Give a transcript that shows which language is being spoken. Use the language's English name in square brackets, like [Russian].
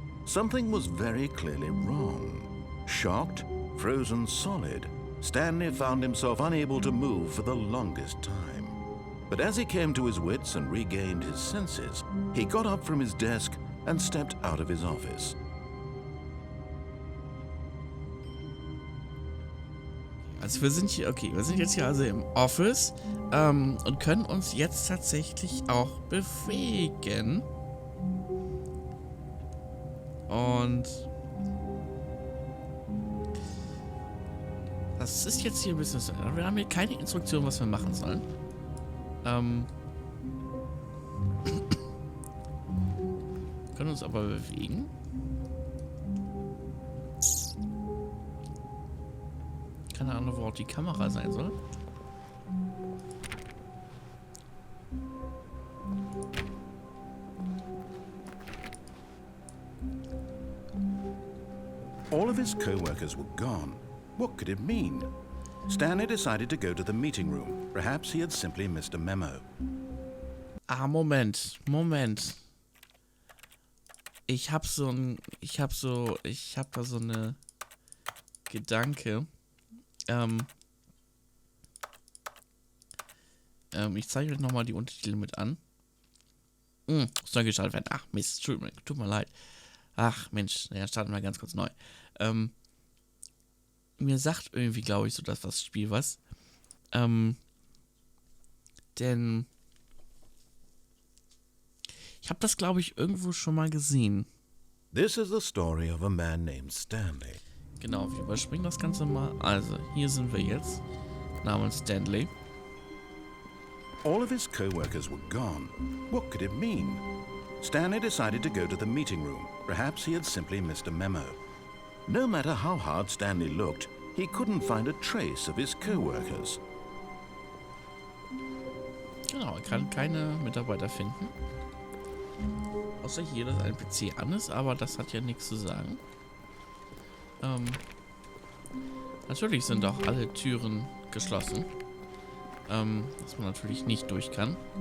[English] Something was very clearly wrong. Shocked, frozen solid, Stanley found himself unable to move for the longest time. But as he came to his wits and regained his senses, he got up from his desk and stepped out of his office. [German] Also wir sind hier, okay, wir sind jetzt hier also im Office und können uns jetzt tatsächlich auch bewegen. Und das ist jetzt hier ein bisschen so. Wir haben hier keine Instruktion, was wir machen sollen. Können uns aber bewegen. Keine Ahnung, wo auch die Kamera sein soll. [English] All of his co-workers were gone. What could it mean? Stanley decided to go to the meeting room. Perhaps he had simply missed a memo. [German] Ah, Moment. Ich hab da so eine Gedanke. Ich zeige euch nochmal die Untertitel mit an. Soll geschaltet werden. Ach, Mist. Tut mir leid. Ach, Mensch. Ja, starten wir ganz kurz neu. Mir sagt irgendwie, glaube ich, so das Spiel was. Denn ich habe das, glaube ich, irgendwo schon mal gesehen. [English] This is the story of a man named Stanley. [German] Genau, wir überspringen das Ganze mal. Also, hier sind wir jetzt. Namens Stanley. [English] All of his co-workers were gone. What could it mean? Stanley decided to go to the meeting room. Perhaps he had simply missed a memo. No matter how hard Stanley looked, he couldn't find a trace of his co-workers. [German] Genau, er kann keine Mitarbeiter finden. Außer hier, dass ein PC an ist, aber das hat ja nichts zu sagen. Natürlich sind auch alle Türen geschlossen. Dass man natürlich nicht durch kann.